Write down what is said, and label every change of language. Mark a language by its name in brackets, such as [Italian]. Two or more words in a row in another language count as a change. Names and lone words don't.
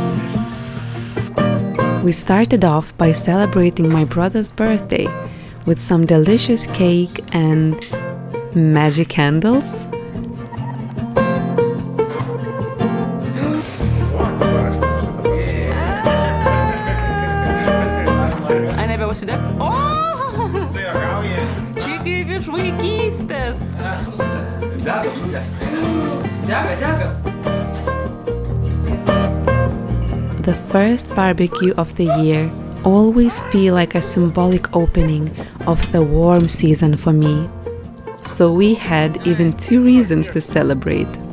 [English] We started off by celebrating my brother's birthday with some delicious cake and magic candles. [Lithuanian] A nebeužsidegs. O! Čia kaip iš vaikystės. [English] The first barbecue of the year always feel like a symbolic opening of the warm season for me. So we had even 2 reasons to celebrate.